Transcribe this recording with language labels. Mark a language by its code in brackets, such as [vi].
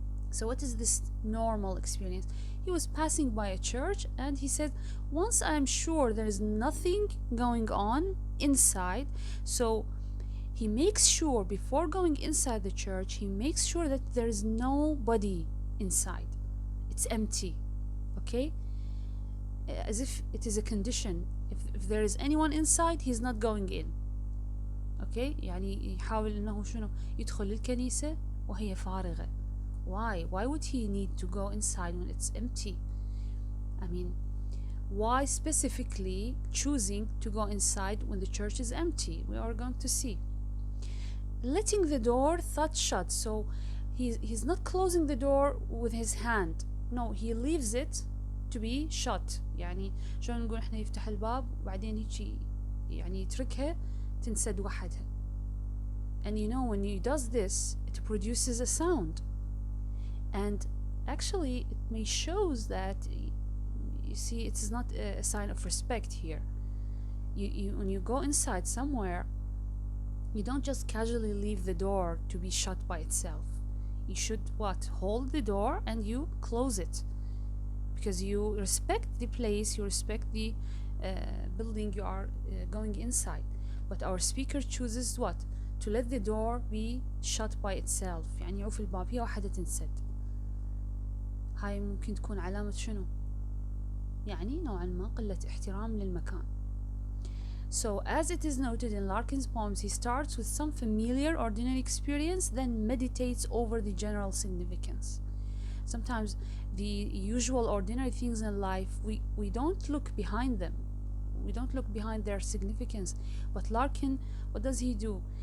[en] So what is this normal experience? He was passing by a church and he said, once I'm sure there is nothing going on inside, so he makes sure before going inside the church, he makes sure that there is nobody inside. It's empty, okay? As if it is a condition. If there is anyone inside, he's not going in. Okay? [ar] يعني يحاول إنه شنو يدخل الكنيسة وهي فارغة. [en] Why? Why would he need to go inside when it's empty? I mean, why specifically choosing to go inside when the church is empty? We are going to see. Letting the door thud shut. So he's not closing the door with his hand. No, he leaves it to be shut. [ar] يعني شلون نقول احنا يفتح الباب وبعدين هيك يعني يتركها تنسد وحدها. [en] And you know, when he does this, it produces a sound. And actually it may shows that, you see, it is not a sign of respect here. When you go inside somewhere, you don't just casually leave the door to be shut by itself. You should hold the door and you close it, because you respect the place, you respect the building you are going inside. But our speaker chooses what? To let the door be shut by itself. [ar] يعني يعوف الباب هي واحدة تنسد. هاي ممكن تكون علامة شنو؟ يعني نوعا ما قلة احترام للمكان. [en] So as it is noted in Larkin's poems, he starts with some familiar ordinary experience, then meditates over the general significance. Sometimes the usual ordinary things in life, we don't look behind them. We don't look behind their significance. But Larkin, what does he do?